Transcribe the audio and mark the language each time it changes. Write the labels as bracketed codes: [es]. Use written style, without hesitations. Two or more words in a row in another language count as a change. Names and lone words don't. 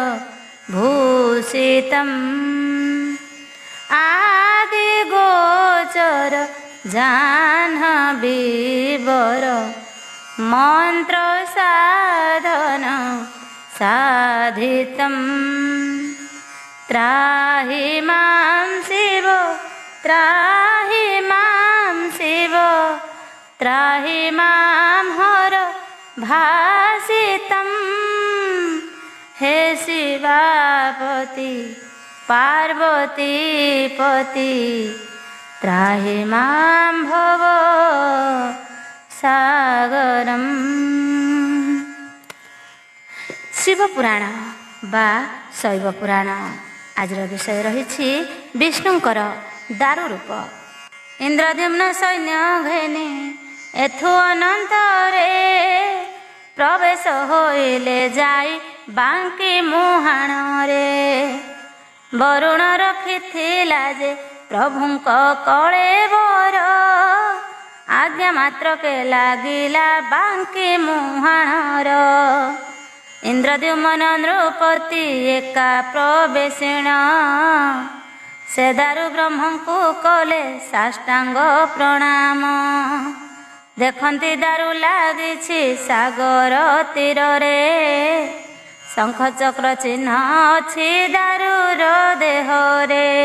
[sa] भूषितम् आदिगोचर जाह्नवीवर मन्त्र साधन साधितं त्राहि मां शिव त्राहि मां शिव त्राहि मां हर भासितं हे शिवापति पार्वती पति त्राहि मां भव सागरम। [or] ଶିବ ପୁରାଣ ବା ଶୈବ ପୁରାଣ ଆଜ ବିଷୟ ରହି ବିଷ୍ଣୁଙ୍କର ଦାରୁ ରୂପ। ଇନ୍ଦ୍ରଦ୍ୟୁମ୍ନ ସୈନ୍ୟ ଘେନି ଏଥୁ ଅନନ୍ତରେ ପ୍ରବେଶ ହୋଇଲେ ଯାଇ ବାଙ୍କି ମୁହାଣ ରେ। ବରୁଣ ରଖିଥିଲା ଯେ ପ୍ରଭୁଙ୍କ କଳେବର ଆଜ୍ଞା ମାତ୍ର କେ ଲାଗିଲା ବାଙ୍କି ମୁହାଣର। ଇନ୍ଦ୍ରଦ୍ୟୁମ୍ନ ନୃପତି ଏକା ପ୍ରବେଶିଣ ସେ ଦାରୁ ବ୍ରହ୍ମଙ୍କୁ କଲେ ସାଷ୍ଟାଙ୍ଗ ପ୍ରଣାମ। ଦେଖନ୍ତି ଦାରୁ ଲାଗିଛି ସାଗର ତୀର ରେ ଶଙ୍ଖ ଚକ୍ର ଚିହ୍ନ ଅଛି ଦାରୁର ଦେହ ରେ।